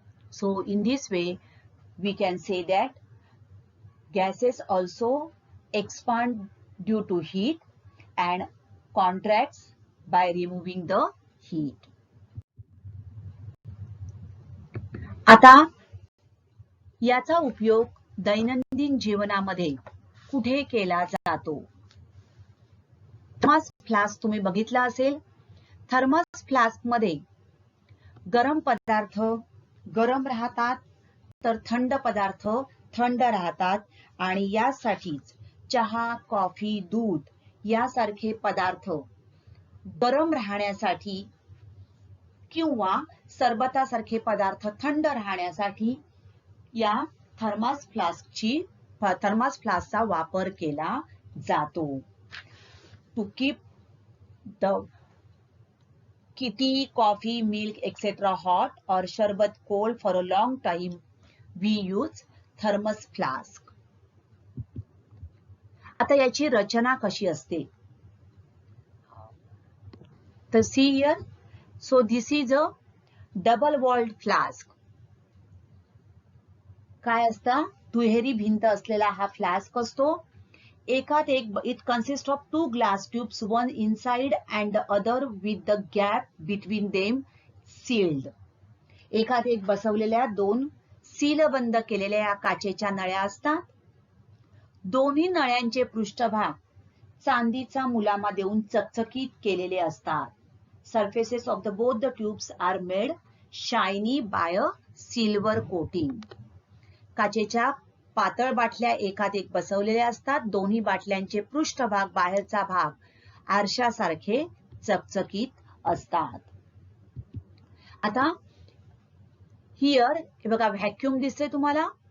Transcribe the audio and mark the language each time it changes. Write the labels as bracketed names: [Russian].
[English] So in this way we can say that gases also expand due to heat and contracts by removing the heat. [Marathi] आता याचा उपयोग दैनंदिन जीवनामध्ये कुठे केला जातो? थर्मस फ्लास्क तुम्ही बघितला असेल, थर्मस फ्लास्क मध्ये गरम पदार्थ गरम राहतात तर थंड पदार्थ थंड राहतात आणि यासाठीच चहा, कॉफी, दूध यासारखे पदार्थ गरम राहण्यासाठी किंवा सरबतासारखे पदार्थ थंड राहण्यासाठी या थर्मस फ्लास्कचा वापर केला जातो. [English] To keep the tea, coffee, milk, etc. hot or sharbat cold for a long time, we use thermos flask. [Marathi] आता याची रचना कशी असते? [English] तर see here, so this is a double walled flask. [Marathi] काय असतं? दुहेरी भिंत असलेला हा फ्लास्क असतो. एकात एक [English] it consists of two glass tubes, one inside and the other with the gap between them sealed. [Marathi] एकात एक बसवलेल्या दोन सीलबंद केलेल्या या काचेच्या नळ्या असतात. दोन्ही नळ्यांचे पृष्ठभाग चांदीचा मुलामा देऊन चकचकीत केलेले असतात. [English] Surfaces of both the tubes are made shiny by a silver coating. [Marathi] काचेच्या पातळ बाटल्या एकात एक बसवलेल्या असतात. दोन्ही बाटल्यांचे पृष्ठभाग बाहेरचा भाग आरशासारखे चकचकीत असतात. आता हिअर हे बघा व्हॅक्यूम दिसते तुम्हाला.